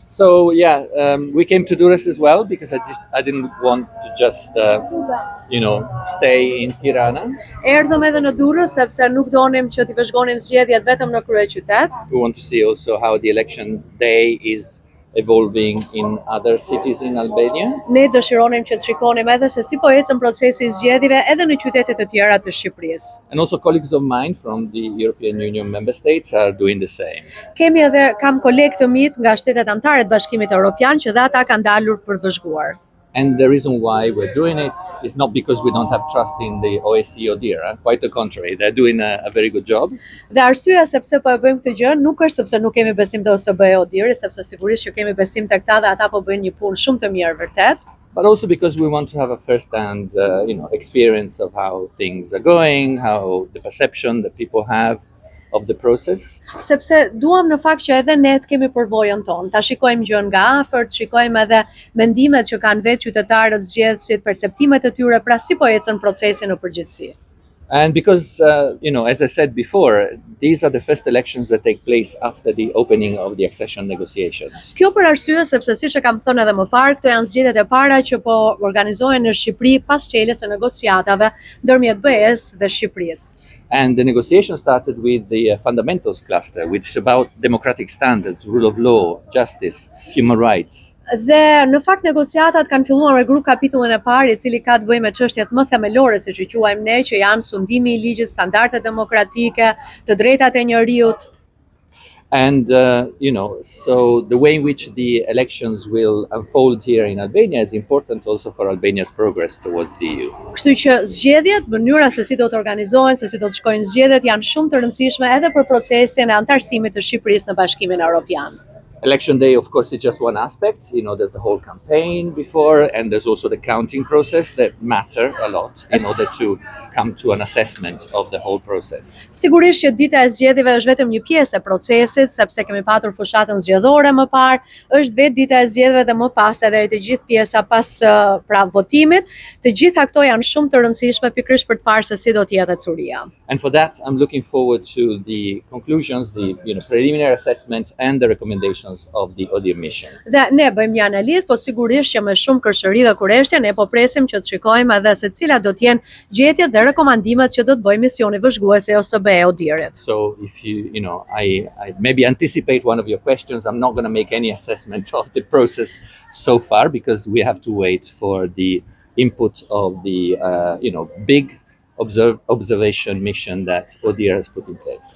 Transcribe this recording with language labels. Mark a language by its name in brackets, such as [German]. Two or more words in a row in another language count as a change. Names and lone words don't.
[English] So yeah, we came to Durrës as well because I didn't want to just stay in Tirana. [Albanian] Erdhëm edhe në Durrës sepse nuk donim që t'i vëzhgonim zgjedhjet vetëm në kryeqytet. [English] We want to see also how the election day is evolving in other cities in Albania. [Albanian] Ne dëshironim që të shikonim edhe se si po ecën procesi i zgjedhjeve edhe në qytete të tjera të Shqipërisë. [English] And also colleagues of mine from the European Union member states are doing the same. [Albanian] Kam kolegë të mi nga shtetet anëtare të Bashkimit Evropian që dhe ata kanë dalur për të vëzhguar. [English] And the reason why we're doing it is not because we don't have trust in the OSCE ODIHR, quite the contrary, they're doing a very good job. [Albanian] Dhe arsyeja sepse po e bëjmë këtë gjë nuk është sepse nuk kemi besim te OSBE ODIHR, sepse sigurisht që kemi besim tek ata dhe ata po bëjnë një punë shumë të mirë vërtet. [English] But also because we want to have a first-hand, experience of how things are going, how the perception that people have of the process. [Albanian] Sepse duam në fakt që edhe ne të kemi përvojën tonë, ta shikojmë gjën nga afër, shikojmë edhe mendimet që kanë vetë qytetarët, zgjedhësit, perceptimet e tyre, pra si po ecën procesi në përgjithësi. [English] And because, as I said before, these are the first elections that take place after the opening of the accession negotiations. [Albanian] Kjo për arsye sepse siç e kam thënë edhe më parë, këto janë zgjedhjet e para që po organizohen në Shqipëri pas çeljes së negociatave ndërmjet BE-s dhe Shqipërisë. [English] And the negotiation started with the fundamentals cluster, which is about democratic standards, rule of law, justice, human rights. [Albanian] Dhe në fakt negociatat kanë filluar me grup kapitullin e parë, i cili ka të bëjë me çështjet më themelore, siç i quajmë ne, që janë sundimi i ligjit, standardet demokratike, të drejtat e njerëzit. [English] And, so the way in which the elections will unfold here in Albania is important also for Albania's progress towards the EU. [Albanian] Kështu që zgjedhjet, mënyra se si do të organizohen, se si do të shkojnë zgjedhjet janë shumë të rëndësishme edhe për procesin e antarësimit të Shqipërisë në Bashkimin Evropian. [English] Election day, of course, is just one aspect. There's the whole campaign before, and there's also the counting process that matter a lot in order to come to an assessment of the whole process. [Albanian] Sigurisht që dita e zgjedhjeve është vetëm një pjesë e procesit, sepse kemi patur fushatën zgjedhore më parë, është vetë dita e zgjedhjeve dhe më pas edhe të gjithë pjesa pas votimit. Të gjitha këto janë shumë të rëndësishme pikërisht për të parë se si do të jetë ecuria. [English] And for that, I'm looking forward to the conclusions, the preliminary assessment and the recommendations of the ODIHR mission. [Albanian] Dhe ne bëjmë një analizë, po sigurisht që me shumë kërshëri dhe kurreshtje ne po presim që të shikojmë edhe se cilat do të jenë gjetjet dhe rekomandimet që do të bëjë misioni vëzhguese ose OSBE ODIHR-it. [English] So if I maybe anticipate one of your questions, I'm not going to make any assessment of the process so far because we have to wait for the input of the big observation mission that ODIHR has put in place.